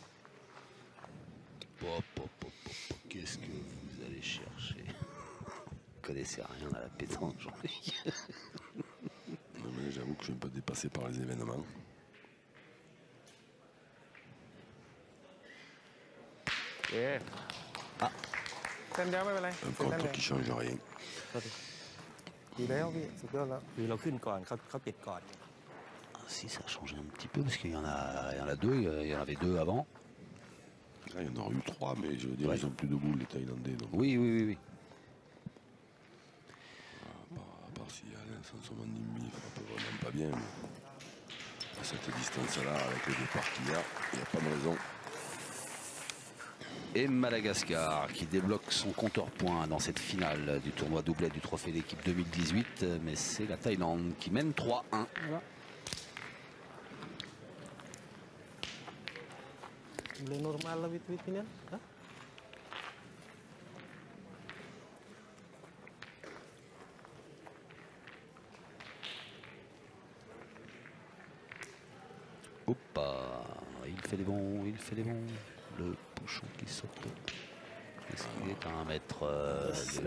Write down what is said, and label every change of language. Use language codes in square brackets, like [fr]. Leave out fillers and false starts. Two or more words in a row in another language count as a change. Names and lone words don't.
[fr] Pop, pop, pop, pop, pop. Qu'est-ce que vous allez chercher? Vous connaissez rien à la pétanque, Jean-Luc. Non, mais j'avoue que je suis un peu dépassé par les événements. [th] โอเค แต้มเดียวไม่เป็นไร [fr] Un [th] เสียแต้ม [fr] contre [th] เดียว [fr] qui change rien. [th] ดีแล้วพี่สุดยอดแล้ว คือเราขึ้นก่อนเขาติดก่อน [fr] Ah, si, ça a changé un petit peu parce qu'il y en a deux, il y en avait deux avant. Là, il y en aurait eu 3, mais je veux dire, Ouais. ils ont plus de boules, les Thaïlandais. Donc, Oui, oui, oui, oui. à part si Alain Sansomanimi frappe vraiment pas bien, mais à cette distance-là, avec le départ qu'il y a, il n'y a pas de raison. Et Madagascar qui débloque son compteur point dans cette finale du tournoi doublet du trophée d'équipe 2018. Mais c'est la Thaïlande qui mène 3-1. [ms] boleh normal lah wit ini kan? [fr] Hoppa, il fait des bons, il fait des bons. Le bouchon qui saute. Est-ce qu'il est à 1 mètre de la